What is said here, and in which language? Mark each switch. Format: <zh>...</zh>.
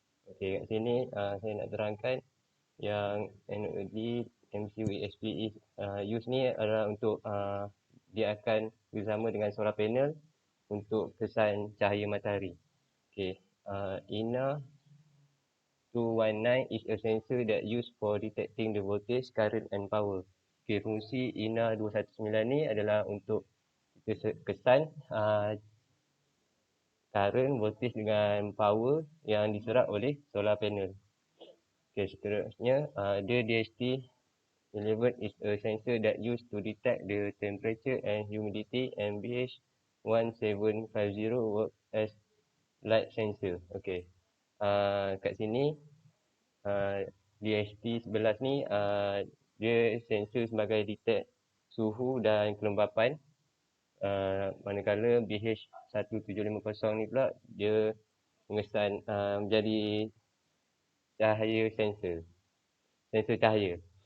<ms>Okay, kat sini saya nak terangkan yang NOD MCU ESP is use ni adalah untuk dia akan bersama dengan solar panel untuk kesan cahaya matahari. Okay.</ms> <en>INA 219 is a sensor that used for detecting the voltage, current and power.</en> <ms>Okay, fungsi INA 219 ni adalah untuk kita kesan current, voltage dengan power yang diserap oleh solar panel.</ms> <en>Okay, seterusnya, the DHT11 is a sensor that used to detect the temperature and humidity, and BH1750 work as light sensor.</en> <ms>Okay. Kat sini DHT11 ni dia sensor sebagai detect suhu dan kelembapan, manakala BH1750 ni pula dia mengesan menjadi cahaya sensor cahaya.</ms>